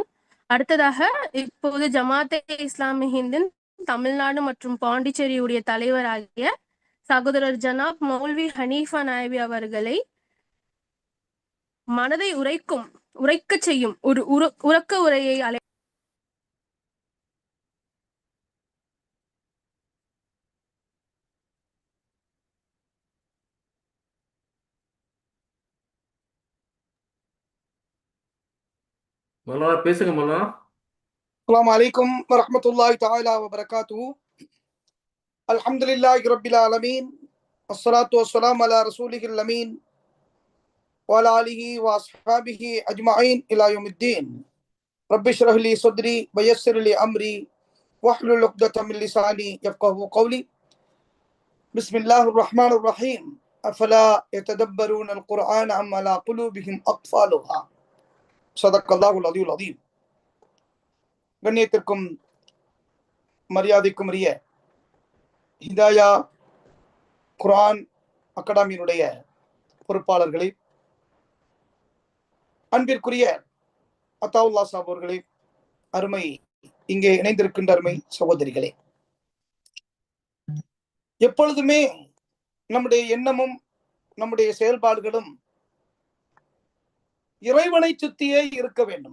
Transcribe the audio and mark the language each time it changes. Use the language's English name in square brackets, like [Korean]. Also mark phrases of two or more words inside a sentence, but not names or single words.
[Tamil] அடுத்ததாக இப்போது ஜமாத்தே இஸ்லாமி ஹிந்தின் தமிழ்நாடு மற்றும் பாண்டிச்சேரியுடைய தலைவராகிய சகோதரர் ஜனாப் மௌல்வி ஹனீஃபா நாயபி அவர்களை மனதை உரைக்க செய்யும் ஒரு உறக்க உரையை மௌலானா பேசுங்க மௌலானா. [Arabic] السلام عليكم ورحمة الله تعالى وبركاته. الحمد لله رب العالمين، الصلاة والسلام على رسوله الأمين وعلى آله وأصحابه أجمعين إلى يوم الدين. رب اشرح لي صدري ويسر لي أمري واحلل عقدة من لساني يفقهوا قولي. بسم الله الرحمن الرحيم. أفلا يتدبرون القرآن أم على قلوبهم أقفالها. صدق الله العلي العظيم. [Tamil] கண்ணியத்திற்கும் மரியாதைக்கும் உரிய ஹிதாயா குர்ஆன் அகாடமியினுடைய பொறுப்பாளர்களே, அன்பிற்குரிய அத்தாவுல்லா சாப் அவர்களே, அருமை இங்கே இணைந்திருக்கின்ற அருமை சகோதரிகளே, எப்பொழுதுமே நம்முடைய எண்ணமும் நம்முடைய செயல்பாடுகளும் இறைவனை சுத்தியே இருக்க வேண்டும்.